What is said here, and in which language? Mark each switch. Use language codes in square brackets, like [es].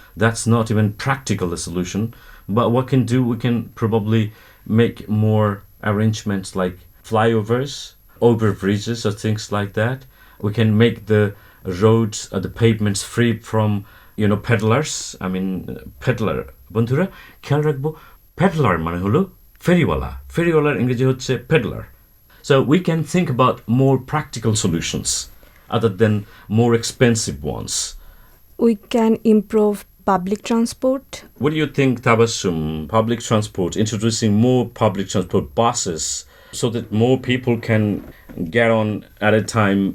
[en] That's not even practical a solution. But what can do, we can probably make more arrangements like flyovers, over bridges or things like that. We can make the roads or the pavements free from peddlers. [bn] Peddler বন্ধুরা খেয়াল রাখবো peddler মানে হলো ফেরিওয়ালার ইংরেজি হচ্ছে peddler. [en] So we can think about more practical solutions other than more expensive ones. We can improve public transport. What do you think, Tabassum? Public transport, introducing more public transport buses so that more people can get on at a time.